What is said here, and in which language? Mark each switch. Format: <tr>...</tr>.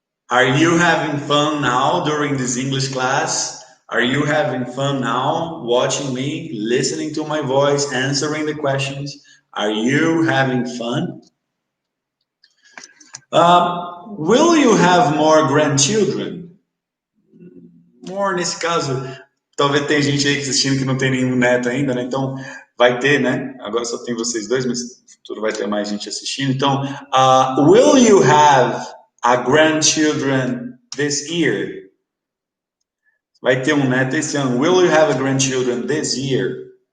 <en>Are you having fun now during this English class? Are you having fun now watching me, listening to my voice, answering the questions? Are you having fun? Will you have more grandchildren?</en> <pt>More nesse caso, talvez tenha gente aí assistindo que não tem nenhum neto ainda, né? Então, vai ter, né? Agora só tem vocês dois, mas no futuro vai ter mais gente assistindo.</pt> <en>Então, will you have a grandchildren this year?</en> <pt>Vai ter um neto esse ano.</pt> <en>Will you have a grandchildren this year?</en>